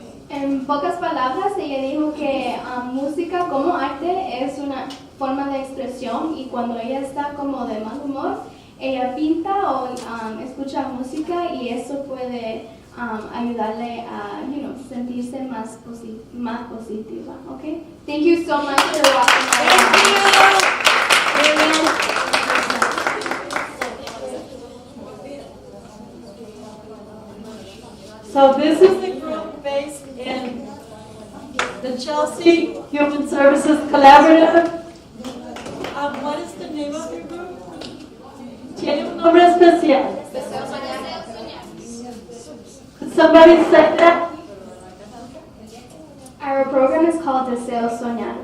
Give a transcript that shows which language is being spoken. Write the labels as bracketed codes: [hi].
[es] En pocas palabras, ella dijo que música como arte es una forma de expresión y cuando ella está como de mal humor, ella pinta o escucha música y eso puede ayudarle a sentirse más positiva. [en] Okay? Thank you so much for watching. So this is the group based in the Chelsea Human Services Collaborative. What is the name of your group? [es] Tiene un nombre especial. [en] Could somebody say that? Our program is called Deseo Soñar.